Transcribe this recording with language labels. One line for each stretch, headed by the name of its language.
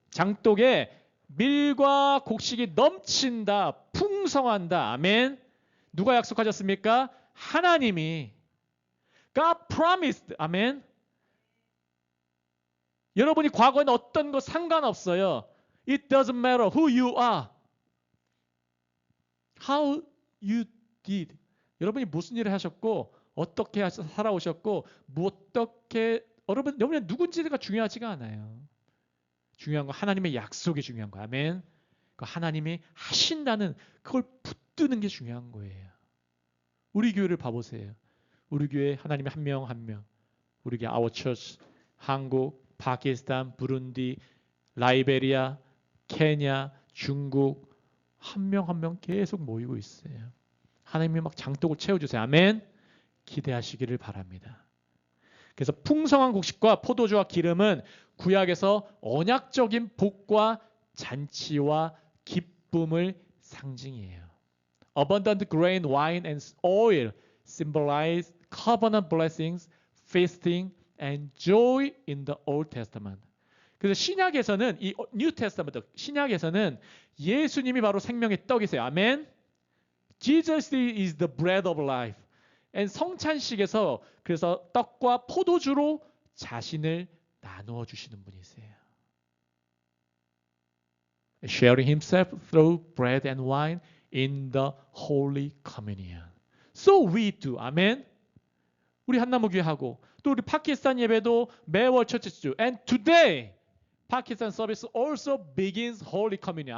Korean: 장독에 밀과 곡식이 넘친다. 풍성한다. 아멘. 누가 약속하셨습니까? 하나님이.
English: God promised. 아멘.
Korean: 여러분이 과거에는 어떤 거 상관없어요.
English: It doesn't matter who you are. How you did.
Korean: 여러분이 무슨 일을 하셨고 어떻게 살아오셨고 어떻게 여러분이 누군지가 중요하지가 않아요. 중요한 건 하나님의 약속이 중요한 거예요. 아멘. 하나님이 하신다는 그걸 붙드는 게 중요한 거예요. 우리 교회를 봐보세요. 우리 교회 하나님이 한 명 한 명. 우리 교회 Our Church, 한국, 파키스탄, 부룬디, 라이베리아, 케냐, 중국 한 명 한 명 계속 모이고 있어요. 하나님이 막 장독을 채워주세요. 아멘. 기대하시기를 바랍니다. 그래서 풍성한 곡식과 포도주와 기름은 구약에서 언약적인 복과 잔치와 기쁨을 상징이에요.
English: Abundant grain, wine, and oil symbolize covenant blessings, feasting, and joy in the Old Testament.
Korean: 그래서 신약에서는 이 New Testament, 신약에서는 예수님이 바로 생명의 떡이세요. 아멘.
English: Jesus is the bread of life.
Korean: And 성찬식에서 그래서 떡과 포도주로 자신을 나누어 주시는 분이세요.
English: Sharing himself through bread and wine in the Holy Communion. So we do. 아멘.
Korean: 우리 한나무교회하고 또 우리 파키스탄 예배도 매월 첫째 주.
English: And today, Pakistan service also begins Holy Communion.